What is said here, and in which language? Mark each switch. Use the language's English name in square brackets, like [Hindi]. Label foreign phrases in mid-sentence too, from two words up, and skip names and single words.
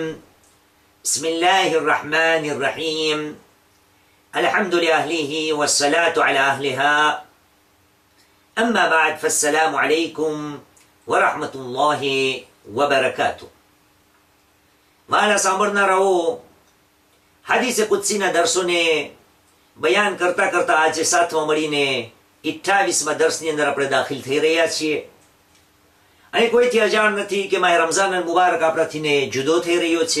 [Arabic] بسم الله الرحمن الرحيم. الحمد لأهله والصلاة على أهلها. أما بعد فالسلام عليكم ورحمة الله وبركاته. [Gujarati] वाला સાંભળના રહો. હદીસે કુદસીના દર્શોને બયાન કરતા કરતા આજે સાથમાં મળીને 28મા દર્શની અંદર આપણે દાખલ થઈ રહ્યા છીએ. અને કોઈથી અજાણ નથી કે માહે રમઝાન મુબારક આપણાથીને જુદો થઈ રહ્યો છે.